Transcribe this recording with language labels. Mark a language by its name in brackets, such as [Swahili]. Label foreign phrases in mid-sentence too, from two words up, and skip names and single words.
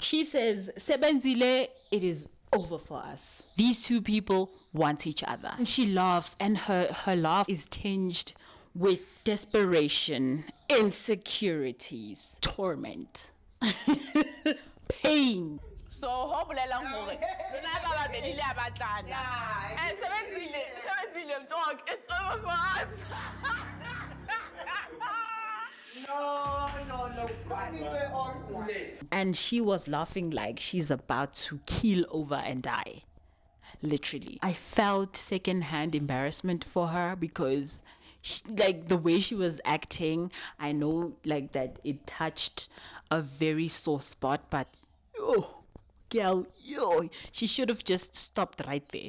[English] She says, Sebenzile, it is over for us. These two people want each other. And she laughs, and her laugh is tinged with desperation, insecurities, torment, pain. So, [Southern Sotho] ho bolelang hore lona ba babedi le abatlana. [English] Sebenzile dog, it's over for us. No. And she was laughing like she's about to keel over and die. Literally. I felt secondhand embarrassment for her because like the way she was acting, I know like that it touched a very sore spot, but girl, she should have just stopped right there.